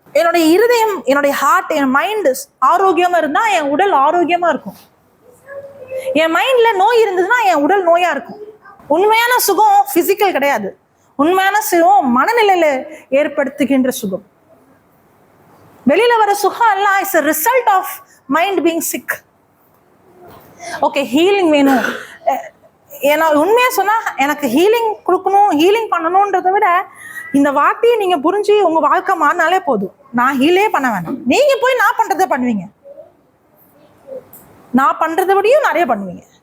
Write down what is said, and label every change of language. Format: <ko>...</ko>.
<ta>என்னுடைய இருதயம், என்னுடைய ஹார்ட், என் மைண்ட் ஆரோக்கியமா இருந்தா என் உடல் ஆரோக்கியமா இருக்கும். என் மைண்ட்ல நோய் இருந்ததுன்னா என் உடல் நோயா இருக்கும். உண்மையான சுகம் பிசிக்கல் கிடையாது, உண்மையான சுகம் மனநிலையில ஏற்படுத்துகின்ற சுகம். வெளியில வர சுகம் எல்லாம்</ta> <en>It's a result of mind being sick.</en> <ta>Okay, healing வேணும். ஏன்னா உண்மையா சொன்னா எனக்கு ஹீலிங் கொடுக்கணும், ஹீலிங் பண்ணணும்ன்றதை விட இந்த வார்த்தையை நீங்க புரிஞ்சு உங்க வாழ்க்கை மாறினாலே போதும். நான் ஹீலே பண்ண வேணாம், நீங்க போய் நான் பண்றதை பண்ணுவீங்க, நான் பண்றதை விடையும் நிறைய பண்ணுவீங்க.</ta>